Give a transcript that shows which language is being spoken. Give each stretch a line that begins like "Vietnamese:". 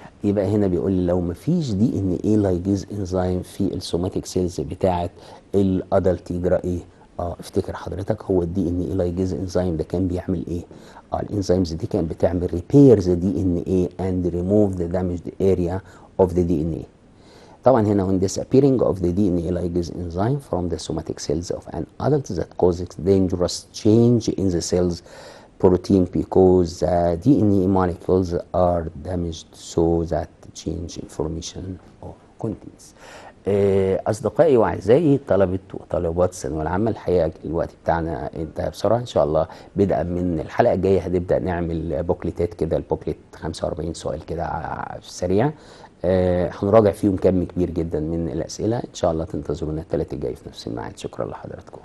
Arabic: يبقى هنا بيقول لي لو مفيش دي ان اي لايجيز انزيم في السوماتيك سيلز بتاعه الادلت يجرى ايه؟ افتكر حضرتك هو الدي ان اي لايجيز انزيم ده كان بيعمل ايه؟ الانزيمز دي كانت بتعمل ريبيرز دي ان اي
English: and remove the damaged area of the DNA.
Arabic: طبعا
English: هنا when disappearing of the DNA ligase enzyme from the somatic cells of an adult that causes dangerous change in the cell's protein because the DNA molecules are damaged so that change information or contains.
Arabic: أصدقائي وأعزائي طلبة وطالبات الثانوية العامة، الحقيقة الوقت بتاعنا انتهى بسرعة. إن شاء الله بدءا من الحلقة الجاية هنبدأ نعمل بوكليتات كده، البوكليت 45 سؤال كده سريع، هنراجع فيهم كم كبير جدا من الأسئلة. إن شاء الله تنتظرونا الثلاث الجاي في نفس الميعاد. شكرا لحضراتكم.